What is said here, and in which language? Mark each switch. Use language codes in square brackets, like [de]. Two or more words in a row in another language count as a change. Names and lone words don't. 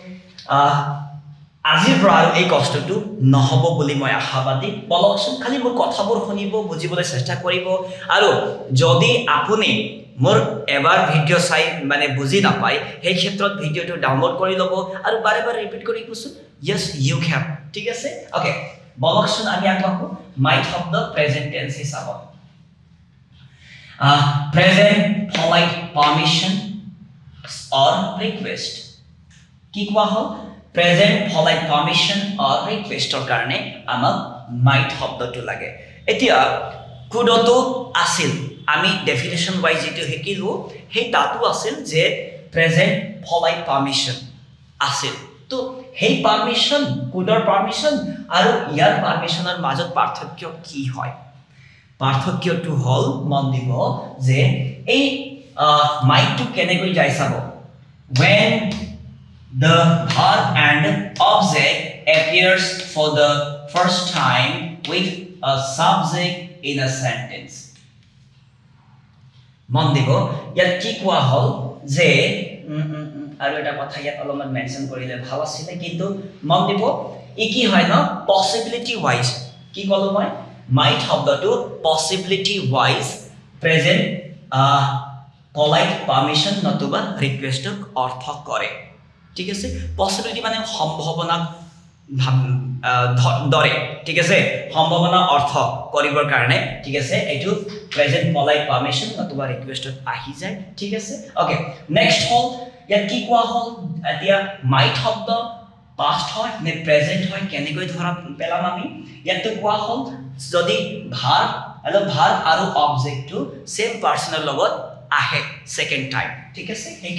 [as] আজিৰ পৰা এই কষ্টটো নহব বুলি মই আশাবাদী বলকচোন খালি মোৰ কথাবোৰ শুনিব বুজিবলৈ চেষ্টা কৰিব আৰু যদি আপুনি মোৰ এবাৰ ভিডিও চাই মানে বুজি নাপায় সেই ক্ষেত্ৰত [en] videoটো download [as] কৰি ল'ব আৰু বাৰে বাৰে ৰিপিট কৰি কৈছোন [en] yes you can [as] ঠিক আছে ওকে বলকচোন আমি আগবাঢ়ো মাইট শব্দ [en] present tense [as] হিচাপত [en] present polite permission or request [as] কি কোৱা হল [en] present polite permission or request [as] ৰ কাৰণে আমাক [en] might শব্দটো [as] লাগে এতিয়া কুডটো আছিল আমি [en] definition wise [as] যেটো হেকিলো সেই তাতো আছিল যে [en] present polite permission [as] আছিল তো সেই পারমিশন কুডৰ পারমিশন আৰু ইয়াৰ পারমিশনৰ মাজত পাৰ্থক্য কি হয় পাৰ্থক্যটো হল মন দিব যে এই মাইটটো কেনেকৈ যায় চাব [en] when the verb and object appears for the first time with a subject in a sentence [as] মন দিব ইয়াত কি কোৱা হল যে আৰু এটা কথা ইয়াত অলপমান মেনশন কৰিলে ভাল আছিল কিন্তু মন দিব ই কি হয় ন [en] possibility wise [as] কি কলো মই might শব্দটো [en] possibility wise present polite permission [as] নতুবা request অৰ্থ কৰে ঠিক আছে possibility মানে সম্ভাৱনা দৰে ঠিক আছে সম্ভাৱনা অৰ্থ কৰিবৰ কাৰণে ঠিক আছে এটো [en] present polite [as] permission নতুবা request আহি যায় ঠিক আছে ওকে নেক্সট হল ইয়াত কি কোৱা হল এতিয়া might শব্দ past হয় নে present হয় কেনেকৈ ধৰা পেলাম আমি ইয়াত কোৱা হল যদি ভার্ব আৰু অবজেক্টটো [en] same personৰ [as] লগত আহে [en] second time [as] ঠিক আছে এই